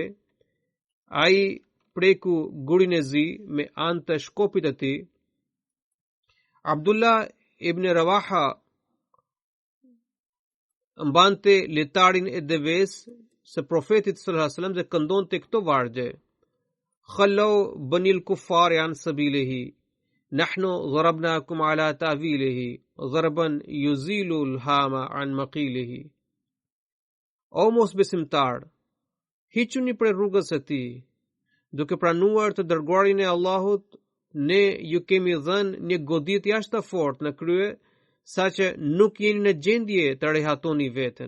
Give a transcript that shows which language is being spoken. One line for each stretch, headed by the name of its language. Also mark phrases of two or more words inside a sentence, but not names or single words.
Albanian: Ai preku gurin e zi me anë të shkopit të tij. Abdullah ibn Rawaha mbante letarin e deves së profetit
Arabic: صلى الله عليه وسلم
Albanian: dhe këndonte këto vargje:
Arabic: خلوا بني الكفار عن سبيله نحن ضربناكم على تأويله ضربا يزيل الهام عن مقيله.
Albanian: O mos besimtar, hiquni për rrugës së tij, duke pranuar të dërguarin e Allahut, ne ju kemi dhënë një goditje jashtëfortë në krye, saqë nuk jeni në gjendje të rehatoni veten.